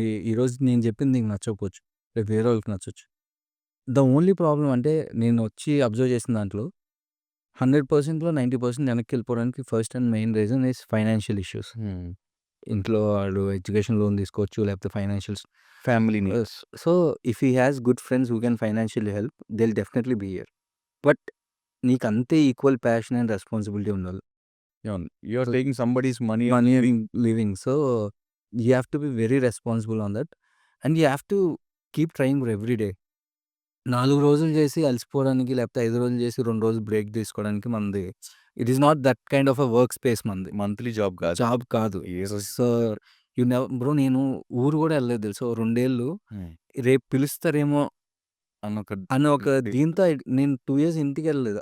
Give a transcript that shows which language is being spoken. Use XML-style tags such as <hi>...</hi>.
<te>ఈరోజు నేను చెప్పింది నీకు నచ్చకపోవచ్చు. రేపు వేరే వాళ్ళకి నచ్చొచ్చు.</te> <en>the only problem</en> <te>అంటే నేను వచ్చి అబ్జర్వ్ చేసిన దాంట్లో 100%లో 90% వెనక్కి వెళ్ళిపోవడానికి</te> <en>First and main reason is financial issues.</en> <te>ఇంట్లో వాళ్ళు ఎడ్యుకేషన్ లోన్ తీసుకోవచ్చు, లేకపోతే ఫైనాన్షియల్స్ ఫ్యామిలీని.</te> <en>So if he has good friends who can financially help, they will definitely be here.</en> <te>But నీకు అంతే ఈక్వల్ ప్యాషన్ అండ్ రెస్పాన్సిబిలిటీ ఉండాలి.</te> <en>You are taking somebody's money money and living. So you have to be very responsible on that, and you have to keep trying for every day.</en> <te>4 రోజులు చేసి అలసిపోవడానికి, లేకపోతే 5 రోజులు చేసి 2 రోజులు break తీసుకోవడానికి మనది</te> <en>it is not that kind of a work space</en> <te>మనది. Monthly job కాదు. జాబ్ కాదు.</te> <en>so you never bro,</en> <te>నేను ఊరు కూడా వెళ్ళలేదు తెలుసు. 2 ఏళ్ళు రేపు పిలుస్తారేమో అని ఒక దీంతో నేను 2 ఇయర్స్ ఇంటికి వెళ్ళలేదు.</te>